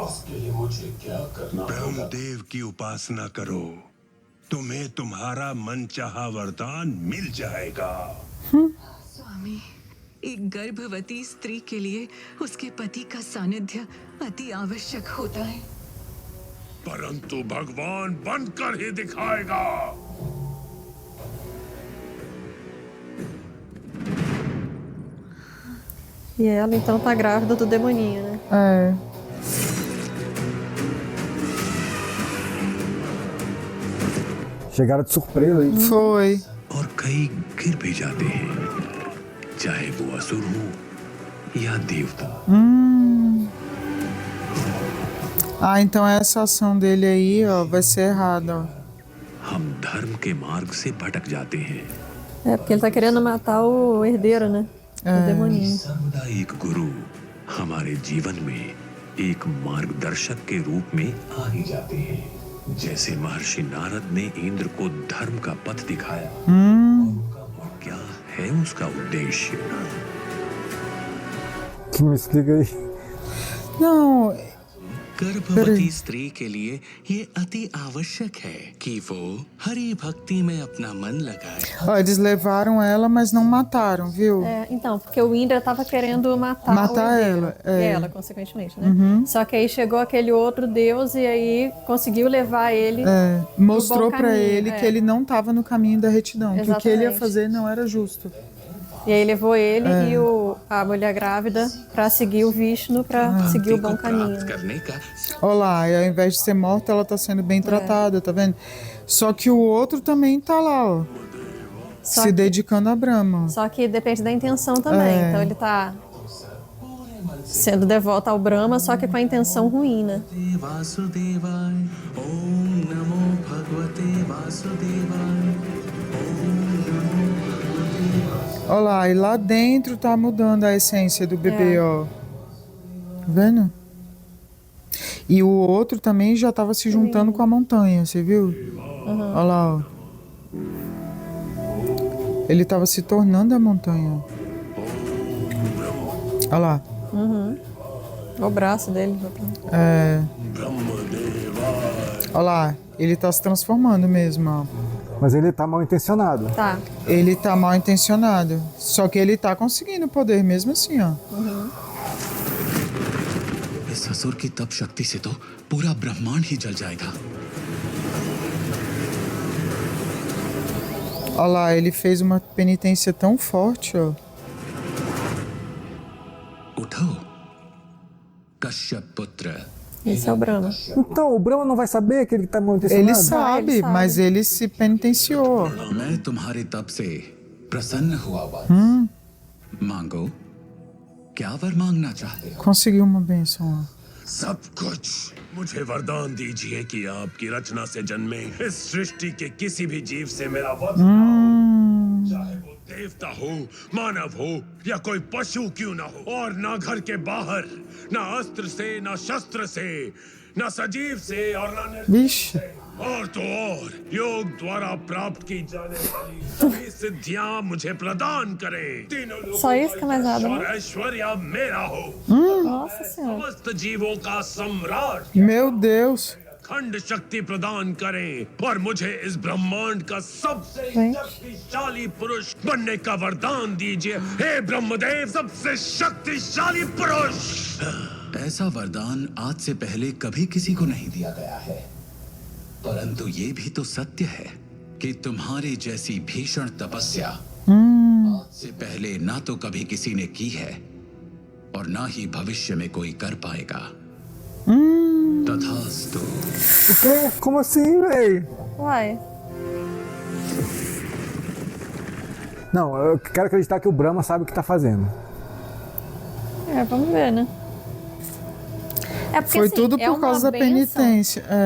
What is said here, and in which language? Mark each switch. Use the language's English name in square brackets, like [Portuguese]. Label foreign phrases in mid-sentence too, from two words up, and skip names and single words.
[Hindi] उसके लिए मुझे क्या करना होगा? ब्रह्मदेव की उपासना करो, तुम्हें तुम्हारा मनचाहा वरदान मिल जाएगा। स्वामी, एक गर्भवती स्त्री के लिए उसके पति का सानिध्य अति आवश्यक होता है। परंतु भगवान बनकर ही दिखाएगा। [Portuguese] E ela então tá grávida do demoninho, né? É. Chegaram de surpresa aí. Foi. [Hindi] और कई गिर भी जाते हैं, चाहे वो असुर हो या देवता। [Portuguese] Ah, então essa ação dele aí, ó, vai ser errada, ó. [Hindi] हम धर्म के मार्ग से भटक जाते हैं। [Portuguese] É, porque ele tá querendo matar o herdeiro, né? O demoninho. [Hindi] सर्वदा एक गुरु हमारे जीवन में एक मार्गदर्शक के रूप में आ ही जाते हैं। जैसे महर्षि नारद ने इंद्र को धर्म का पथ दिखाया। और क्या है उसका उद्देश्य? [Portuguese] Que me explica aí. Não, [Hindi] गर्भवती स्त्री के लिए ये अति आवश्यक है कि वो हरि भक्ति में अपना मन लगाए। [Portuguese] ó, eles levaram ela, mas não mataram, viu? É, então, porque o Indra tava querendo matar Matar o herdeiro. ela, é. E ela, consequentemente, né? Só que aí chegou aquele outro deus e aí conseguiu levar ele. É, mostrou bom pra caminho, ele é. que ele não tava no caminho da retidão, que o que ele ia Exatamente. fazer não era justo. E aí levou ele e a mulher grávida pra seguir o Vishnu, pra seguir o bom caminho. [Hindi] प्राप्त करने का [Portuguese] Olha lá, e ao invés de ser morta, ela tá sendo bem tratada, tá vendo? Só que o outro também tá lá, ó, Só se que- dedicando a Brahma. Só que depende da intenção também. É. Então ele tá sendo devoto ao Brahma, só que com a intenção ruim, né? [Sanskrit] वासुदेवाय ओम नमो भगवते वासुदेवाय। [Portuguese] Olha lá, e lá dentro tá mudando a essência do bebê, ó. Tá vendo? E o outro também já tava se juntando com a montanha, você viu? Olha lá, ó. Ele tava se tornando a montanha. Olha lá. O braço dele. É. Olha lá, ele tá se transformando mesmo, ó. Mas ele tá mal intencionado. Tá. Ele tá mal intencionado. Só que ele tá conseguindo poder mesmo assim, ó. [Hindi] इस असुर की तप शक्ति से तो पूरा ब्रह्मांड ही जल जाएगा। [Portuguese] Olha lá, ele fez uma penitência tão forte, ó. [Hindi] उठो कश्यप पुत्र। [Portuguese] Esse é o Brahma. Então, o Brahma não vai saber que ele tá amaldiçoado? Ele sabe, ele sabe. mas ele se penitenciou. [Hindi] मैं तुम्हारे तप से प्रसन्न हुआ वत्स। मांगो, क्या वर मांगना चाहते हो? [Portuguese] Conseguiu uma bênção, ó. [Hindi] सब कुछ मुझे वरदान दीजिए कि आपकी रचना से जन्मे इस सृष्टि के किसी भी जीव से मेरा वध ना हो। चाहे वो देवता हो, मानव हो या कोई पशु क्यों ना हो, और ना घर के बाहर, ना अस्त्र से, ना शस्त्र से, ना सजीव से और ना निर्जीव [Portuguese] Vixe. [Hindi] से। और तो और योग द्वारा प्राप्त की जाने वाली सभी सिद्धियां मुझे प्रदान करे। तीनों लोगों [Portuguese] Só isso que é mais nada, [Hindi] और [Portuguese] né? [Hindi] ऐश्वर्या मेरा हो। [Portuguese] Nossa Senhora. [Hindi] समस्त जीवों का सम्राट [Portuguese] Meu Deus. [Hindi] खंड शक्ति प्रदान करें और मुझे इस ब्रह्मांड का सबसे [Portuguese] Gente. [Hindi] शक्तिशाली पुरुष बनने का वरदान दीजिए। हे ब्रह्मदेव, सबसे शक्तिशाली पुरुष। ऐसा वरदान आज से पहले कभी किसी को नहीं दिया गया है, परंतु ये भी तो सत्य है कि तुम्हारी जैसी भीषण तपस्या आज से पहले ना तो कभी किसी ने की है और ना ही भविष्य में कोई कर पाएगा। तथास्तु। [Portuguese] O quê? Como assim, velho? Uai. Não, eu quero acreditar que o Brahma sabe o que tá fazendo. É, vamos ver, né? É porque, Foi assim, tudo é por uma causa da bênção. penitência. É.